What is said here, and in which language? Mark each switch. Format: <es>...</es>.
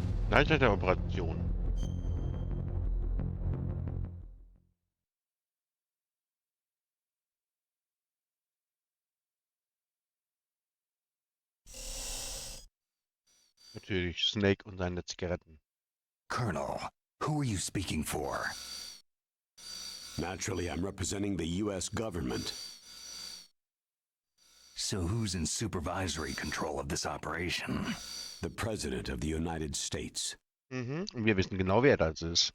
<de>Leiter der Operation. Natürlich Snake und seine Zigaretten.</de> <en>Colonel, who are you speaking for? Naturally, I'm representing the U.S. government. So who's in supervisory control of this operation? The President of the United States.</en> <de>Und wir wissen genau, wer das ist.</de>